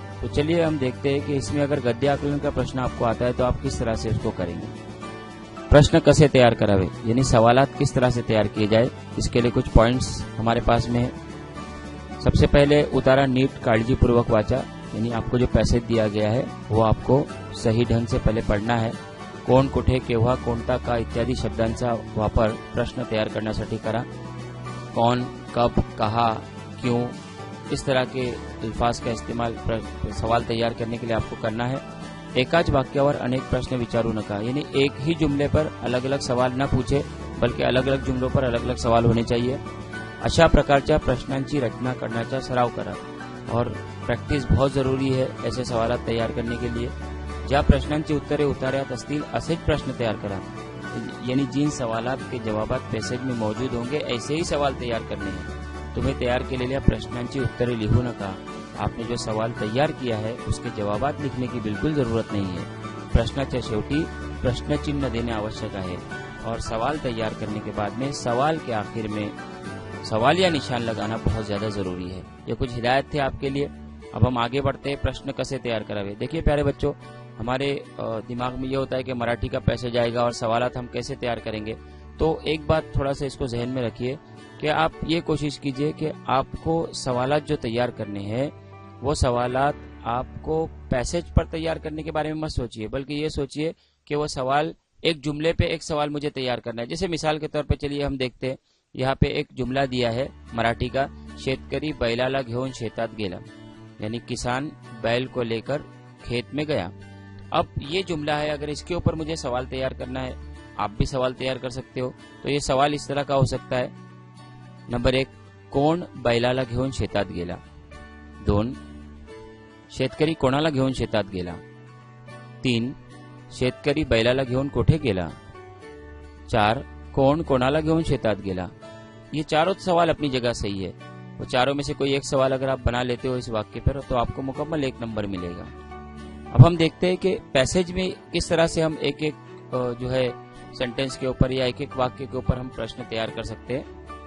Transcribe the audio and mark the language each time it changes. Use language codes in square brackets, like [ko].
[hi] तो चलिए हम देखते हैं कि इसमें अगर गद्य आकलन का प्रश्न आपको आता है तो आप किस तरह से उसको करेंगे। प्रश्न कैसे तैयार करावे यानी सवालात किस तरह से तैयार किए जाए, इसके लिए कुछ पॉइंट्स हमारे पास में है। सबसे पहले [mr] उतारा नीट काळजीपूर्वक वाचा, [hi] यानी आपको जो पैसेज दिया गया है वो आपको सही ढंग से पहले पढ़ना है। [mr] कोण, कुठे, केव्हा, कोणता, का इत्यादी शब्दांचा वापर प्रश्न तैयार करण्यासाठी करा। [hi] कौन, कब, कहा, क्यों, इस तरह के अल्फाज का इस्तेमाल सवाल तैयार करने के लिए आपको करना है। [mr] एकाच वाक्यावर अनेक प्रश्न विचारू नका, [hi] यानी एक ही जुमले पर अलग अलग सवाल न पूछे बल्कि अलग अलग जुमलों पर अलग अलग सवाल होने चाहिए। [mr] अशा प्रकारच्या प्रश्नांची रचना करण्याचा सराव करा [hi] और प्रॅक्टिस बहुत जरूरी है ऐसे सवाल तैयार करने के लिए। [mr] ज्या प्रश्नांची उत्तरे उतार्यात असतील असेच प्रश्न तैयार करा, [hi] यानी जिन सवालात के जवाबात पैसेज में मौजूद होंगे ऐसे ही सवाल तैयार करने हैं। [mr] तुम्हें तैयार केलेल्या प्रश्नांची उत्तरे लिहू नका। [hi] आपने जो सवाल तैयार किया है उसके जवाबात लिखने की बिल्कुल जरूरत नहीं है। [mr] प्रश्नाच्या शेवटी प्रश्न चिन्ह [hi] देने आवश्यक है और सवाल तैयार करने के बाद में सवाल के आखिर में सवाल या निशान लगाना बहुत ज्यादा जरूरी है। ये कुछ हिदायत थे आपके लिए। अब हम आगे बढ़ते हैं, प्रश्न कैसे तैयार करावे। देखिए प्यारे बच्चों, हमारे दिमाग में ये होता है कि मराठी का पैसेज आएगा और सवालात हम कैसे तैयार करेंगे। तो एक बात थोड़ा सा इसको जहन में रखिए कि आप ये कोशिश कीजिए कि आपको सवालात जो तैयार करने हैं वो सवालात आपको पैसेज पर तैयार करने के बारे में मत सोचिए, बल्कि ये सोचिए कि वो सवाल एक जुमले पे एक सवाल मुझे तैयार करना है। जैसे मिसाल के तौर पे चलिए हम देखते हैं, यहाँ पे एक जुमला दिया है मराठी का, [mr] शेतकरी बैलाला घेऊन शेतात गेला, [hi] यानी किसान बैल को लेकर खेत में गया। अब ये जुमला है, अगर इसके ऊपर मुझे सवाल तैयार करना है, आप भी सवाल तैयार कर सकते हो। तो ये सवाल इस तरह का हो सकता है। [mr] नंबर 1, कोण बैलाला घेऊन शेतात गेला। 2, शेतकरी कोणाला घेऊन शेतात गेला। 3, शेतकरी बैलाला घेऊन कुठे गेला। 4, कोण कोणाला घेऊन शेतात गेला। [hi] ये चारों सवाल अपनी जगह सही है। वो चारों में से कोई एक सवाल अगर आप बना लेते हो इस वाक्य पर तो आपको मुकम्मल 1 नंबर मिलेगा। अब हम देखते हैं कि पैसेज में किस तरह से हम एक एक जो है सेंटेंस के ऊपर या एक एक वाक्य के ऊपर हम प्रश्न तैयार कर सकते हैं।